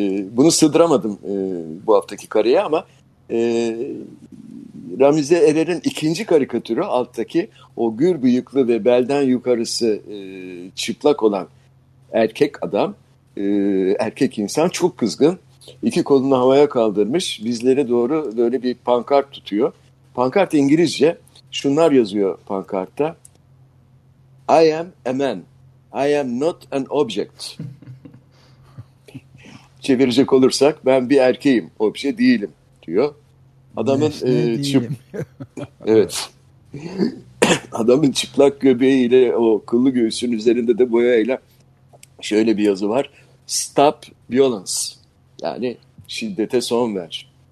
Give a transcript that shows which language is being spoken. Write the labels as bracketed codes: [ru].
[tr] Bunu sığdıramadım bu haftaki karaya ama Ramize Erer'in ikinci karikatürü alttaki o gür bıyıklı ve belden yukarısı çıplak olan erkek adam, erkek insan çok kızgın. İki kolunu havaya kaldırmış, bizlere doğru böyle bir pankart tutuyor. Pankart İngilizce, şunlar yazıyor pankartta. [en] I am a man, I am not an object. [tr] Çevirecek olursak ben bir erkeğim, obje değilim diyor. Adamın evet. Adamın çıplak göbeğiyle o kıllı göğsünün üzerinde de boyayla şöyle bir yazı var. [en] Stop violence. [tr] Yani şiddete son ver.